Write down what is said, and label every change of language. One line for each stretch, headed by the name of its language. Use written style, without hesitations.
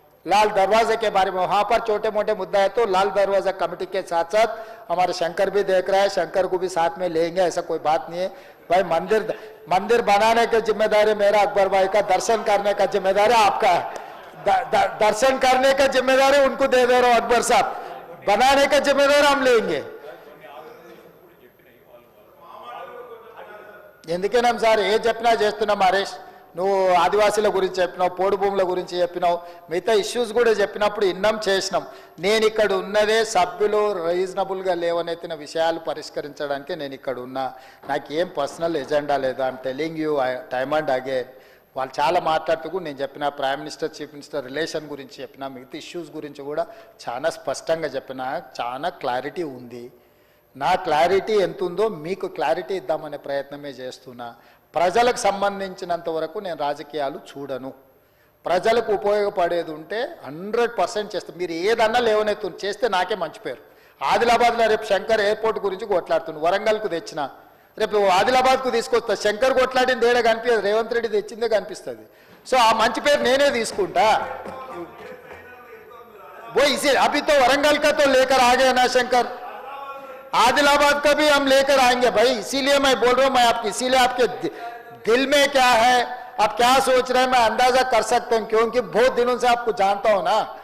Hindi: लाल दरवाजे के बारे में वहां पर छोटे मोटे मुद्दा है तो लाल दरवाजा कमेटी के साथ साथ हमारे शंकर भी देख रहा है, शंकर को भी साथ में लेंगे, ऐसा कोई बात नहीं है भाई। मंदिर बनाने की जिम्मेदारी मेरा, अकबर भाई का दर्शन करने का जिम्मेदारी आपका है। दर्शन करने का जिम्मेदारी उनको दे दे रहा हूं अकबर साहब, बनाने का जिम्मेदारी हम लेंगे।
Telugu: ఎందుకనం సార్ ఏ చెప్పినా చేస్తున్నాం హరీష్, నువ్వు ఆదివాసీల గురించి చెప్పినావు, పోడు భూముల గురించి చెప్పినావు, మిగతా ఇష్యూస్ కూడా చెప్పినప్పుడు ఇన్నం చేసినాం. నేను ఇక్కడ ఉన్నదే సభ్యులు రీజనబుల్గా లేవనెత్తిన విషయాలు పరిష్కరించడానికి నేను ఇక్కడ ఉన్నా. నాకేం పర్సనల్ ఎజెండా లేదు.
English: I'm telling you time and again.
Telugu: వాళ్ళు చాలా మాట్లాడుతూ నేను చెప్పిన prime minister chief minister relation గురించి చెప్పిన, మిగతా ఇష్యూస్ గురించి కూడా చాలా స్పష్టంగా చెప్పిన, చాలా క్లారిటీ ఉంది. నా క్లారిటీ ఎంత ఉందో మీకు క్లారిటీ ఇద్దామనే ప్రయత్నమే చేస్తున్నా. ప్రజలకు సంబంధించినంత వరకు నేను రాజకీయాలు చూడను. ప్రజలకు ఉపయోగపడేది ఉంటే 100% చేస్తాను. మీరు ఏదన్నా లేవనెత్తు చేస్తే నాకే మంచి పేరు. ఆదిలాబాద్లో రేపు శంకర్ ఎయిర్పోర్ట్ గురించి కొట్లాడుతున్నాను, వరంగల్కు తెచ్చిన, రేపు ఆదిలాబాద్కు తీసుకొస్తా. శంకర్ కొట్లాడింది ఏడా కనిపించదు, రేవంత్ రెడ్డి తెచ్చిందే కనిపిస్తుంది. సో ఆ మంచి పేరు నేనే తీసుకుంటా.
Hindi: वो इसे अभी तो वरंगल का तो लेकर आ गया ना शंकर, आदिलाबाद का भी हम लेकर आएंगे भाई. इसीलिए मैं बोल रहा हूं, मैं आपकी इसीलिए आपके दिल में क्या है, आप क्या सोच रहे हैं, मैं अंदाजा कर सकता हूं, क्योंकि बहुत दिनों से आपको जानता हूं ना.